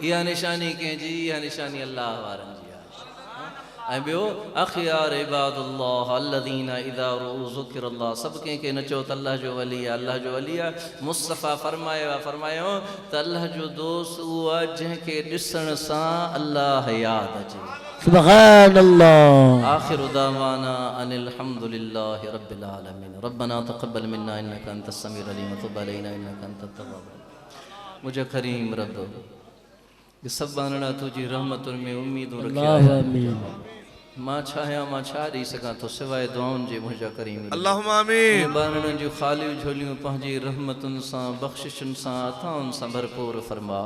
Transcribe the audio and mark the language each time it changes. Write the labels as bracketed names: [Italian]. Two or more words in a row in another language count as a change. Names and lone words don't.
[Sindhi] इहा निशानी कंहिंजी, इहा निशानी अल्लाह वारनि जी। ऐं ॿियो [Arabic] خيار عباد الله الذين إذا رؤوا ذكر الله, [Sindhi] सभु कंहिंखे न चओ त अल्लाह जो वली आहे, अल्लाह जो वली आहे। मुस्तफ़ा फरमायो त अल्लाह जो दोस्त उहो आहे जंहिंखे ॾिसण सां अल्लाह यादि अचे। [Arabic] سبحان الله. آخر دعوانا أن الحمد لله رب العالمين. ربنا تقبل منا إنك أنت السميع العليم وتب علينا إنك أنت التواب الرحيم. [Sindhi] मुझे करीम रब सभु बानड़ा तुझी रहमतुनि में उम्मीदूं रखिया आहिनि। मां छाया मां छा ॾेई सघां थो सिवाय दुआउनि जे मुंहिंजा करीम। [Arabic] اللهم آمين. [Sindhi] बानड़नि जूं ख़ालियूं झोलियूं पंहिंजी रहमतुनि सां, बख़्शिशुनि सां, अताउनि सां भरपूर फरमा।